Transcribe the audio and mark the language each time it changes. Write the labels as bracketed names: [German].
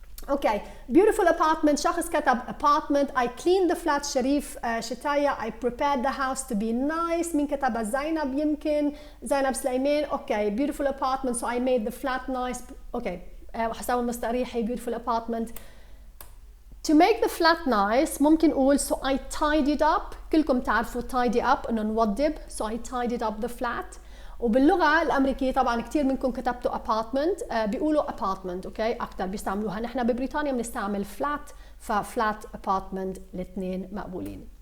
[English] okay, beautiful apartment، [Arabic] شخص كتب [English] apartment. I cleaned the flat. شريف شتايا I prepared the house to be nice. [Arabic] مين كتبها؟ زينب، يمكن زينب سليمان. [English] Okay beautiful apartment so I made the flat nice. [Arabic] اوكي حسام المستريحي [English] beautiful apartment. To make the flat nice [Arabic] ممكن نقول [English] so I tidied up. [Arabic] كلكم تعرفوا tidy up انه نوضب، [English] so I tidied up the flat. [Arabic] وباللغه الامريكيه طبعا كثير منكم كتبتوا apartment، بيقولوا apartment، اوكي اكثر بيستعملوها. نحن ببريطانيا بنستعمل flat، فflat apartment الاثنين مقبولين.